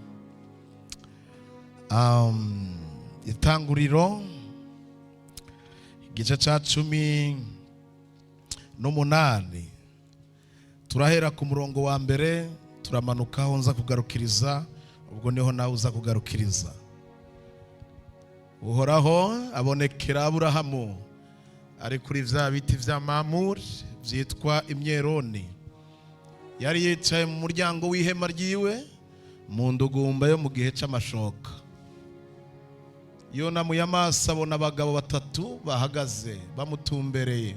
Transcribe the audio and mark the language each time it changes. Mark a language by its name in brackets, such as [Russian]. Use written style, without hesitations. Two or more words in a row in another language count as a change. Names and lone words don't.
[Rundi] Itanguriro igice cya 18 turahera ku murongo wa mbere turamanuka aho nza kugarukiriza, ubwo niho nawe uza kugarukiriza. Uhoraho abonekera Aburahamu ari kuri vya biti vya Mamure byitwa imyeroni. Yari yicaye mu muryango w'ihema ryiwe mu ndugumba yo mu gihe cy'amashoka. Yonamuye amaso abona abagabo batatu bahagaze bamutumbereye.